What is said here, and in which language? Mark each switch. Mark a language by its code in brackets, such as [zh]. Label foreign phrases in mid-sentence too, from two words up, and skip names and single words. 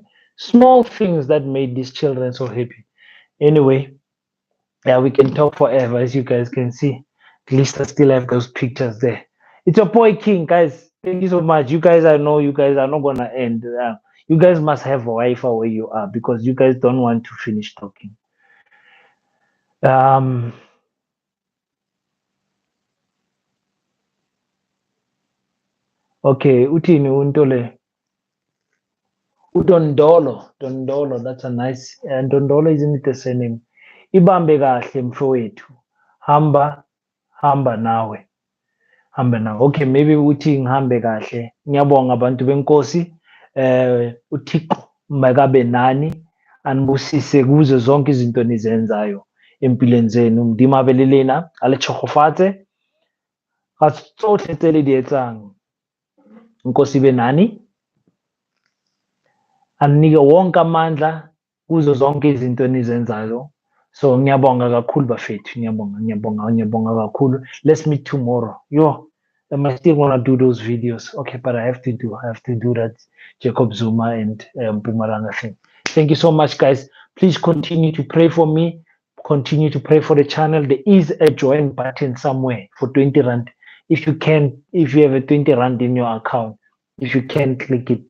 [en] Small things that made these children so happy. Anyway, yeah, we can talk forever, as you guys can see. At least I still have those pictures there. It's your boy King, guys. Thank you so much. You guys, I know you guys are not gonna end. You guys must have a Wi-Fi where you are because you guys don't want to finish talking. Okay, Utini Untole. Udondolo. Dondolo, that's a nice. And Dondolo isn't it the same name? [zu] Ibambe kahle mfowethu. Hamba nawe. Hambe nawe. [en] Okay, maybe [zu] uthi ngihambe kahle. Ngiyabonga abantu benkosi. [xh] uThixo makabe nani anibusise kuzo zonke izinto nizenzayo empilweni zenu. [nso] Modimo a be le lena, a le tšhogofatse ga tsotlhe tse le di etsang. [zu] Nkosi be nani anike wonke amandla kuzo zonke izinto enizenzayo. So ngiyabonga kakhulu bafethu, ngiyabonga kakhulu. [en] Let's meet tomorrow. Yo, am I still gonna do those videos? Okay, but I have to do that Jacob Zuma and Pumaranga thing. Thank you so much, guys. Please continue to pray for me. Continue to pray for the channel. There is a join button somewhere for 20 Rand. If you have a 20 Rand in your account, if you can click it.